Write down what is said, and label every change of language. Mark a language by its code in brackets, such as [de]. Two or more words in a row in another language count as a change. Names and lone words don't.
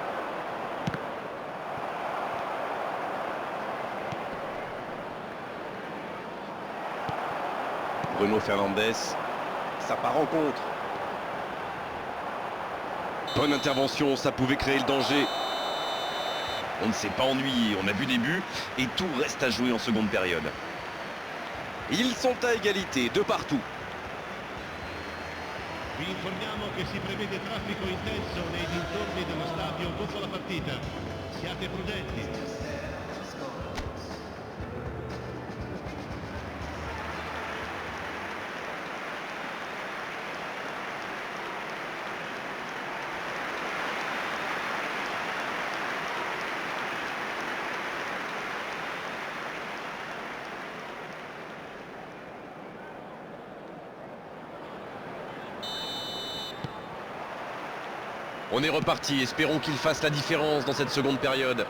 [fr] Bruno Fernandes. Ça part en contre. Bonne intervention, ça pouvait créer le danger. On ne s'est pas ennuyé, on a vu des buts et tout reste à jouer en seconde période. Ils sont à égalité, de partout. [it] Vi informiamo che si prevede traffico intenso nei dintorni dello stadio dopo la partita. Siate prudenti. [fr] On est reparti, espérons qu'il fasse la différence dans cette seconde période.